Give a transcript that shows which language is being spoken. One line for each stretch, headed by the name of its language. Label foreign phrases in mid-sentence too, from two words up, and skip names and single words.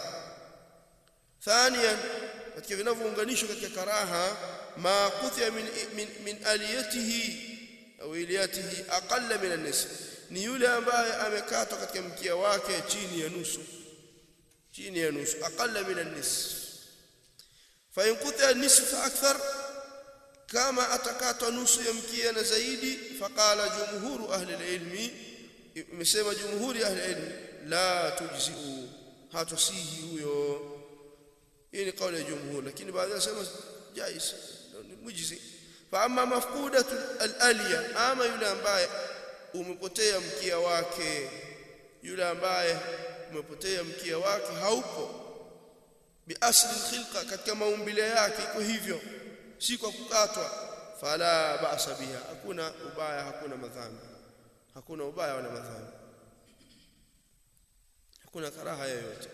Swahili: Thaniyan, katika vinavyounganishwa katika karaha,
Arabic: ما قطع من أليته أو إليته أقل من النصف,
Swahili: ni yule ambaye amekatwa katika mkia wake chini ya nusu, chini ya nusu,
Arabic: أقل من النصف. فإن قطع النصف فأكثر,
Swahili: kama atakatwa nusu ya mkia na zaidi,
Arabic: فقال جمهور أهل العلم,
Swahili: imesema
Arabic: جمهور أهل العلم, لا تجزئ,
Swahili: hatasihi huyo. Hii ni kauli ya jumhur, lakini baadhi wanasema
Arabic: جائز، مجزئ. فأما مفقودة الألية,
Swahili: ama yule ambaye umepotea mkia wake, yule ambaye umepotea mkia wake haupo,
Arabic: بأصل الخلقة,
Swahili: katika maumbile yake iko hivyo, si kwa kukatwa,
Arabic: فلا بأس بها,
Swahili: hakuna ubaya, hakuna madhambi, hakuna ubaya wala madhambi, hakuna karaha yoyote.